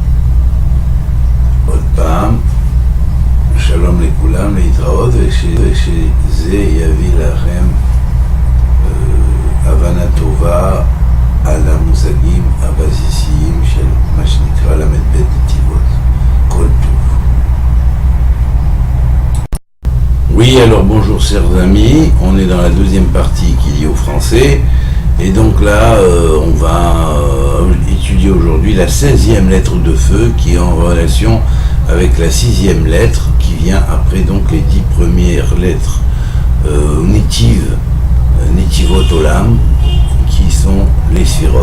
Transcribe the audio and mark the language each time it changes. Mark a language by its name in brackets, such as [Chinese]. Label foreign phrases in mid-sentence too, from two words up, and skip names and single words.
[Hebrew] עוד פעם, שלום לכולם, להתראות, ושזה יביא לכם הבנה טובה על המושגים הבסיסיים של מה שנקרא למד ב' נתיבות. כל טוב. [French] Oui, alors bonjour chers amis, on est dans la deuxième partie qui est liée au français, et donc là on va étudier aujourd'hui la 16e lettre de feu qui est en relation avec la 6e lettre qui vient après donc les 10 premières lettres Netivot Olam, qui sont les Sphirot.